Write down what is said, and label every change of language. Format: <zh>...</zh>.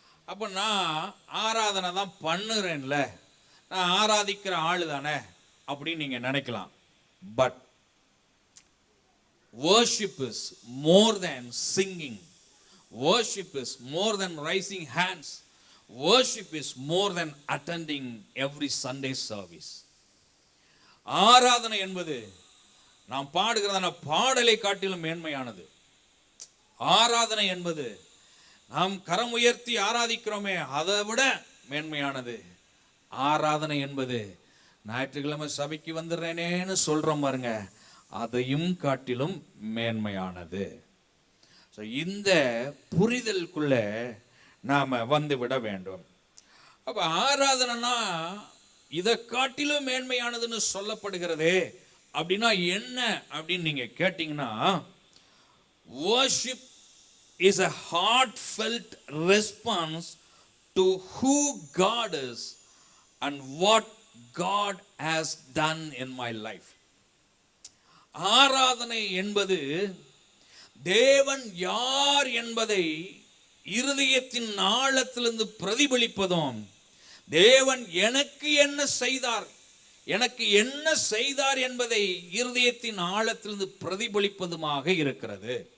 <ta>அப்போ நான் ஆராதனை தான் பண்ணுறேன்ல, நான் ஆராதிக்கிற ஆளு தானே அப்படின்னு நீங்க நினைக்கலாம்.</ta> <en>But worship is more than singing. Worship is more than raising hands. Worship is more than attending every Sunday service.</en> <ta>ஆராதனை என்பது நாம் பாடுகிறதான பாடலை காட்டிலும் மேன்மையானது. ஆராதனை என்பது நாம் கரம் உயர்த்தி ஆராதிக்கிறோமே அதை விட மேன்மையானது. ஆராதனை என்பது ஞாயிற்றுக்கிழமை சபைக்கு வந்துடுறேனேன்னு சொல்றோம் பாருங்க, அதையும் காட்டிலும் மேன்மையானது. ஸோ இந்த புரிதலுக்குள்ள நாம் வந்து விட வேண்டும். அப்போ ஆராதனைனா இதை காட்டிலும் மேன்மையானதுன்னு சொல்லப்படுகிறதே அப்படின்னா என்ன அப்படின்னு நீங்கள் கேட்டிங்கன்னா,</ta> <en>worship is a heartfelt response to who God is and what God has done in my life.</en> <ta>ஆராதனை என்பது தேவன் யார் என்பதை இருதயத்தின் ஆழத்திலிருந்து பிரதிபலிப்பதும், தேவன் எனக்கு என்ன செய்தார், எனக்கு என்ன செய்தார் என்பதை இருதயத்தின் ஆழத்திலிருந்து பிரதிபலிப்பதுமாக இருக்கிறது.</ta>